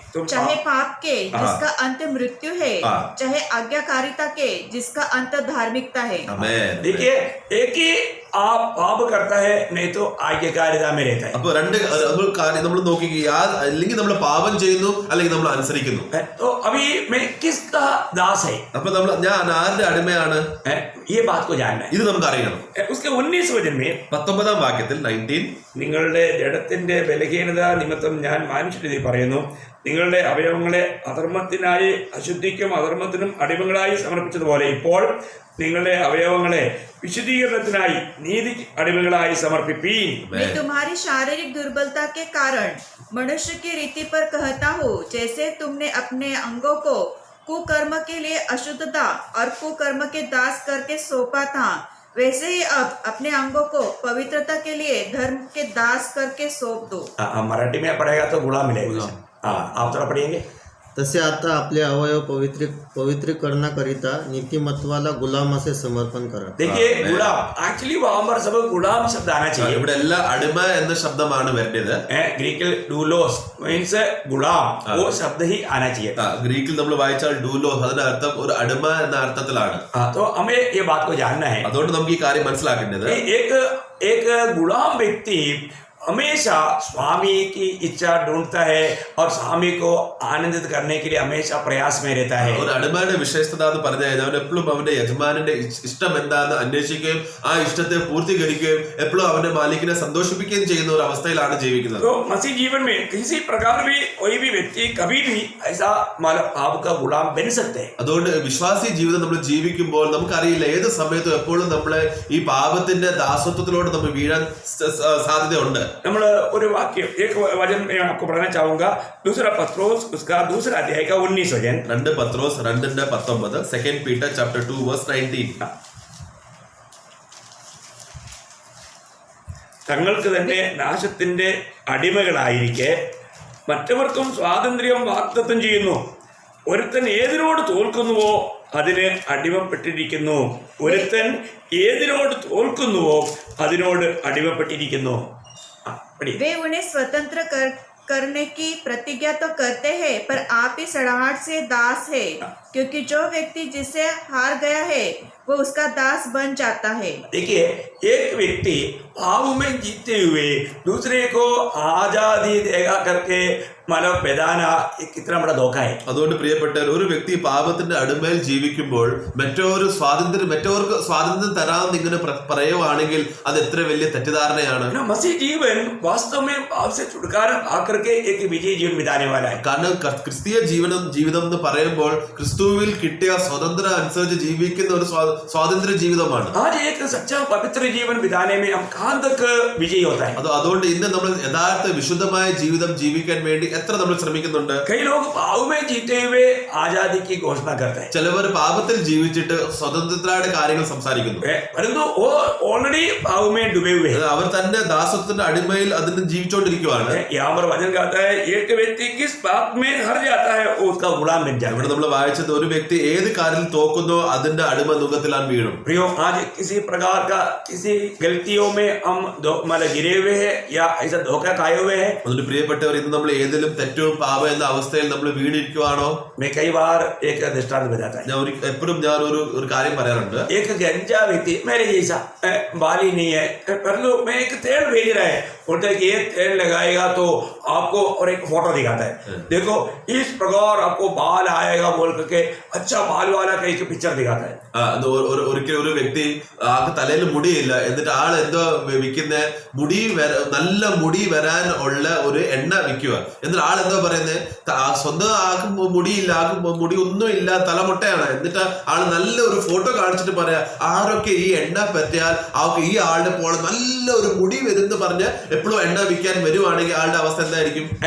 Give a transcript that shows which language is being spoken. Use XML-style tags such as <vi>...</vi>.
<hi>चाहे पाप के जिसका अंत मृत्यु है, चाहे आज्ञाकारिता के जिसका अंत धार्मिकता है. देखिए, एक ही आप पाप करता है, नहीं तो आज्ञाकारिता में रहता है.</hi> <ml>അപ്പൊ രണ്ട് കാര്യം നമ്മൾ നോക്കിക്കുക, അല്ലെങ്കിൽ നമ്മൾ പാപം ചെയ്യുന്നു അല്ലെങ്കിൽ നമ്മൾ അനുസരിക്കുന്നു.</ml> <hi>तो अभी मैं किसका दास है?</hi> <ml>അപ്പൊ നമ്മൾ ഞാൻ ആരുടെ അടിമയാണ്,</ml> <hi>ये बात को जानना है.</hi> <ml>ഇത് നമുക്ക് അറിയണം.</ml> <hi>उसके 19 वचन में</hi> <ml>19 വാക്യത്തിൽ 19 നിങ്ങളുടെ ജഡത്തിന്റെ ബലഹീനത നിമിത്തം ഞാൻ മനുഷ്യരിൽ പറയുന്നു, നിങ്ങളുടെ അവയവങ്ങളെ അധർമ്മത്തിനായി അശുദ്ധിക്കും അധർമ്മത്തിനും അടിമകളായി സമർപ്പിച്ചതുപോലെ ഇപ്പോൾ നിങ്ങളുടെ അവയവങ്ങളെ വിശുദ്ധീകരണത്തിനായി നീതി അടിമകളായി സമർപ്പിപ്പീൻ.</ml> <hi>मैं तुम्हारी शारीरिक दुर्बलता के कारण मनुष्य की रीति पर कहता हूँ, जैसे तुमने अपने अंगों को कुकर्म के लिए अशुद्धता और कुकर्म के दास करके सौंपा था, वैसे ही अब अपने अंगों को पवित्रता के लिए धर्म के दास करके सौंप दो. मराठी में पढ़ेगा तो गुलाम मिलेगा. हाँ, आप थोड़ा पढ़ेंगे.</hi> <mr>तसे आता आपले अवयव पवित्रीकरणाकरिता नीतिमत्वाला गुलाम असे समर्पण करा.</mr> <hi>देखिए, गुलाम एक्चुअली वहां पर सब गुलाम शब्द आना चाहिए.</hi> <ml>ഇവിടെ എല്ലാ അടിമ എന്ന ശബ്ദമാണ് വരേണ്ടത്. ഗ്രീക്കിൽ ഡൂലോസ് മീൻസ് ഗുലാം,</ml> <hi>वो शब्द ही आना चाहिए.</hi> <ml>ഗ്രീക്കിൽ നമ്മൾ വായിച്ചാൽ ഡൂലോസ് അതിന്റെ അർത്ഥം ഒരു അടിമ എന്ന അർത്ഥത്തിലാണ്.</ml> <hi>तो हमें ये बात को जानना है.</hi> <ml>അതുകൊണ്ട് നമുക്ക് ഈ കാര്യം മനസ്സിലാക്കേണ്ടത്,</ml> <hi>एक गुलाम व्यक्ति हमेशा स्वामी की इच्छा ढूंढता है और स्वामी को आनंदित करने के लिए हमेशा प्रयास में रहता है.</hi> <ml>ഒരു അടിമയുടെ വിശേഷത എന്ന് പറഞ്ഞു കഴിഞ്ഞാൽ അവൻ എപ്പോഴും അവന്റെ യജമാനന്റെ ഇഷ്ടം എന്താണെന്ന് അന്വേഷിക്കുകയും ആ ഇഷ്ടത്തെ പൂർത്തീകരിക്കുകയും എപ്പോഴും അവന്റെ മാലിക്കിനെ സന്തോഷിപ്പിക്കുകയും ചെയ്യുന്ന ഒരു അവസ്ഥയിലാണ് ജീവിക്കുന്നത്.</ml> <hi>तो मसीह जीवन में किसी प्रकार भी कोई भी व्यक्ति कभी भी ऐसा मतलब पाप का गुलाम बन सकते हैं.</hi> <ml>അതുകൊണ്ട് വിശ്വാസി ജീവിതം നമ്മൾ ജീവിക്കുമ്പോൾ നമുക്കറിയില്ല ഏത് സമയത്തും എപ്പോഴും നമ്മളെ ഈ പാപത്തിന്റെ ദാസത്വത്തിലോട്ട് നമ്മൾ വീഴാൻ സാധ്യതയുണ്ട്. നമ്മൾ ഒരു വാക്യം</ml> <hi>एक वचन मैं आपको पढ़ना चाहूंगा, दूसरा पत्रोस उसका दूसरा अध्याय का 19 वचन.</hi> <ml>2 പത്രോസ് 2:19,</ml> <en>2 Peter chapter 2 verse 19.</en> <ml>തങ്ങൾക്ക് തന്നെ നാശത്തിന്റെ അടിമകളായിരിക്കെ മറ്റവർക്കും സ്വാതന്ത്ര്യം വാഗ്ദത്തം ചെയ്യുന്നു. ഒരുത്തൻ ഏതിനോട് തോൽക്കുന്നുവോ അതിന് അടിമപ്പെട്ടിരിക്കുന്നു. ഒരുത്തൻ ഏതിനോട് തോൽക്കുന്നുവോ അതിനോട് അടിമപ്പെട്ടിരിക്കുന്നു.</ml> <hi>वे उन्हें स्वतंत्र करने की प्रतिज्ञा तो करते हैं, पर आप ही सड़ाहट से दास है, क्योंकि जो व्यक्ति जिसे हार गया है वो उसका दास बन जाता है. देखिए, एक व्यक्ति पाप में जीते हुए दूसरे को आजादी देगा करके मतलब बेदाना कितना बड़ा धोखा है.</hi> <ml>അതുകൊണ്ട് പ്രിയപ്പെട്ടവർ, ഒരു വ്യക്തി പാപത്തിന്റെ അടിമയിൽ ജീവിക്കുമ്പോൾ മറ്റവർക്ക് സ്വാതന്ത്ര്യം തരാമെന്ന് ഇങ്ങനെ പറയുവാണെങ്കിൽ അത് എത്ര വലിയ തെറ്റിദ്ധാരണയാണ്.</ml> <hi>मसीह जीवन वास्तव में पाप से छुटकारा आकर के एक विजय जीवन बिताने वाला है.</hi> <ml>കാരണം ക്രിസ്തീയ ജീവിതം എന്ന് പറയുമ്പോൾ ക്രിസ്തുവിൽ കിട്ടിയ സ്വതന്ത്രം അനുസരിച്ച് ജീവിക്കുന്ന ഒരു സ്വാതന്ത്ര്യ ജീവിതമാണ്.</ml> <hi>आज एक सच्चा पवित्र जीवन बिताने में हम कहां तक विजयी होता है.</hi> <ml>അതുകൊണ്ട് ഇന്ന് നമ്മൾ യഥാർത്ഥ വിശുദ്ധമായ ജീവിതം ജീവിക്കാൻ വേണ്ടി എത്ര നമ്മൾ ശ്രമിക്കുന്നുണ്ട്.</ml> <hi>कई लोग पाप में जीते हुए आजादी की घोषणा करते हैं.</hi> <ml>ചിലവർ പാപത്തിൽ ജീവിച്ചിട്ട് സ്വതന്ത്രയുടെ കാര്യങ്ങൾ സംസാരിക്കുന്നു.</ml> <hi>परंतु वो ऑलरेडी पाप में डूबे हुए हैं.</hi> <ml>അവർ തന്നെ ദാസത്വത്തിന്റെ അടിമയിൽ അതിന് ജീവിച്ചുകൊണ്ടിരിക്കുകയാണ്.</ml> <hi>यहाँ पर वचन कहता है, एक व्यक्ति किस पाप में हर जाता है वो उसका गुलाम बन जाता है.</hi> <ml>ഇവിടെ നമ്മൾ വായിച്ചത് ഒരു വ്യക്തി ഏത് കാര്യത്തിൽ തോക്കുന്നോ അതിന്റെ അടിമ നുഖത്തിലാണ് വീഴും.</ml> <hi>प्रियो, आज किसी प्रकार का किसी गलतियों में हम मतलब गिरे हुए हैं या ऐसा धोखा खाए हुए हैं.</hi> <ml>അതുകൊണ്ട് പ്രിയപ്പെട്ടവർ, ഇന്ന് നമ്മൾ ഏതിലും എന്തെങ്കിലും തെറ്റോ പാപം എന്ന അവസ്ഥയിൽ നമ്മൾ വീണിരിക്കുവാണോ?</ml> <hi>मैं कई बार एक दृष्टांत बताता है।</hi> <ml>ഞാൻ എപ്പോഴും ഞാൻ ഒരു കാര്യം പറയാറുണ്ട്.</ml> <hi>एक गंजा व्यक्ति मेरे जैसा बाली नहीं है, पर लो मैं एक तेल भेज रहा है, बोलता है कि ये तेल लगाएगा तो आपको, और एक फोटो दिखाता है, देखो इस प्रकार आपको बाल आएगा बोल करके अच्छा बाल वाला कहीं के पिक्चर दिखाता है।</hi> <ml>ഒരിക്കലും ഒരു വ്യക്തി ആൾക്ക് തലയിൽ മുടിയില്ല, എന്നിട്ട് ആൾ എന്തോ വിൽക്കുന്ന നല്ല മുടി വരാൻ ഉള്ള ഒരു എണ്ണ വിൽക്കുക. എന്നിട്ട് ആൾ എന്തോ പറയുന്നത്, സ്വന്തം ആൾക്ക് മുടിയില്ല, ആൾക്ക് മുടി ഒന്നും ഇല്ല, തലമുട്ടയാണ്. എന്നിട്ട് ആള് നല്ല ഒരു ഫോട്ടോ കാണിച്ചിട്ട് പറയാ, ആരൊക്കെ ഈ എണ്ണ പറ്റിയാൽ അവർക്ക് ഈ ആളുടെ പോലെ നല്ല ഒരു മുടി വരുമെന്ന് പറഞ്ഞ് എപ്പോഴും എണ്ണ വിൽക്കാൻ വരുവാണെങ്കിൽ ആളുടെ അവസ്ഥ എന്തായിരിക്കും?</ml>